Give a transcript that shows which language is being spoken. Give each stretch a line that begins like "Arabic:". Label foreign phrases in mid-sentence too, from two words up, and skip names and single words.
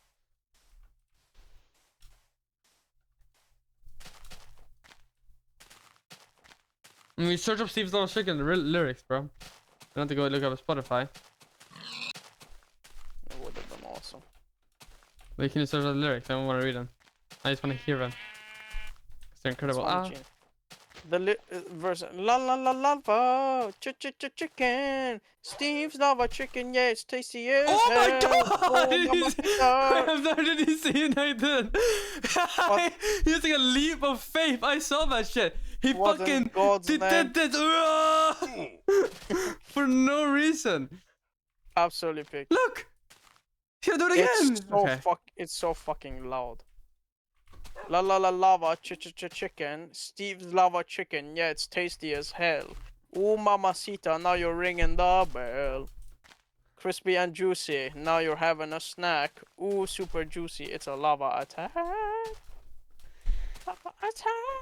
English: I mean, search up Steve's Lava Chicken, the real lyrics, bro. You don't have to go look up Spotify. It would have been awesome. But you can just search up the lyrics. I don't want to read them. I just want to hear them. 'Cause they're incredible. The verse la la la lava chicken Steve's lava chicken, yeah, it's tasty as Oh my hell. god! Oh, I'm not really seeing Nathan. He's like a leap of faith. I saw that shit. He What in fucking God's did name? this for no reason. Absolutely pick. Look, he'll do it again. It's so fucking loud. La la la lava chicken Steve's lava chicken, yeah, it's tasty as hell. Ooh mamacita, now you're ringing the bell. Crispy and juicy, now you're having a snack. Ooh, super juicy, it's a lava attack. Lava attack.